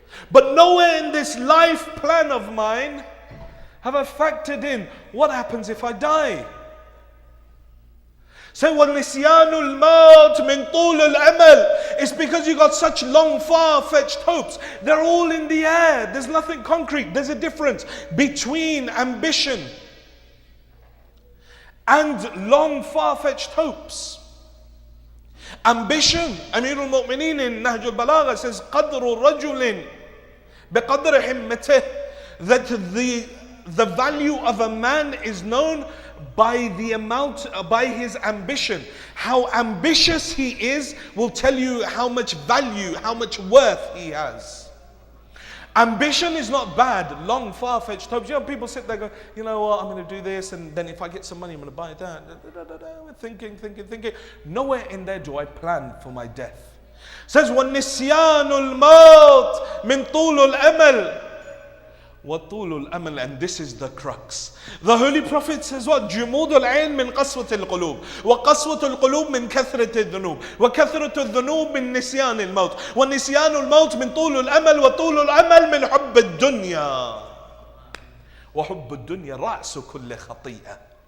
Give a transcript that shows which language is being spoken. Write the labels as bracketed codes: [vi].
[en] But nowhere in this life plan of mine have I factored in what happens if I die. Say, [ar] وَالنِّسْيَانُ الْمَوْتِ مِن طُولِ الْأَمَلِ. [en] It's because you got such long, far-fetched hopes. They're all in the air. There's nothing concrete. There's a difference between ambition and long, far-fetched hopes. Ambition, Amir al-Mu'mineen in Nahj al-Balagha says, [ar] قَدْرُ رَجُلٍ بِقَدْرِ حِمَّتِهِ. [en] That the value of a man is known by the amount, by his ambition. How ambitious he is will tell you how much value, how much worth he has. Ambition is not bad. Long, far-fetched hopes. People sit there and go, you know what, I'm going to do this, and then if I get some money, I'm going to buy that. We're thinking. Nowhere in there do I plan for my death. It says, [ar] وَالنِّسْيَانُ الْمَوْتِ مِن طُولُ الْأَمَلِ. وَطُولُ الْأَمَلِ. [en] And this is the crux. The Holy Prophet says what? [ar] جُمُودُ الْعَيْنِ مِنْ قَسْوَةِ الْقُلُوبِ وَقَسْوَةُ الْقُلُوبِ مِنْ كَثْرَةِ الذُّنُوبِ وَكَثْرَةُ الذُّنُوبِ مِنْ نِسْيَانِ الْمَوْتِ وَنِسْيَانُ الْمَوْتِ مِنْ طُولُ الْأَمَلِ وَطُولُ الْأَمَلِ مِنْ حُبِّ الدُّنْيَا وَحُبُّ الدُّنْيَا رَأْسُ كُلِّ خَطِيئَةٍ.